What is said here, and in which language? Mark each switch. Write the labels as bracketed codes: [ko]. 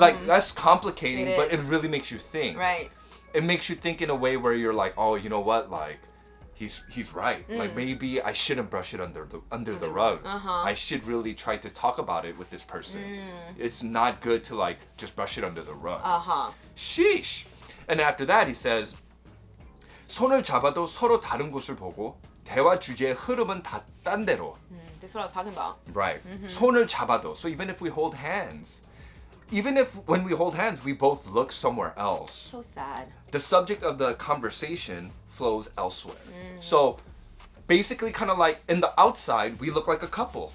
[en] Like, that's complicating, but it really makes you think. Right. It makes you think in a way where you're like, oh, you know what, like, he's right. Like, maybe I shouldn't brush it under the rug. I should really try to talk about it with this person. It's not good to like just brush it under the rug. Sheesh. And after that he says, [ko] 손을 잡아도 서로 다른 곳을 보고 대화 주제의 흐름은 다 딴 데로. [en] This is what I was talking about. [ko] Right. 손을 잡아도. [en] So even if we hold hands, even if when we hold hands we both look somewhere else. So sad. The subject of the conversation flows elsewhere. So basically kind of like in the outside we look like a couple.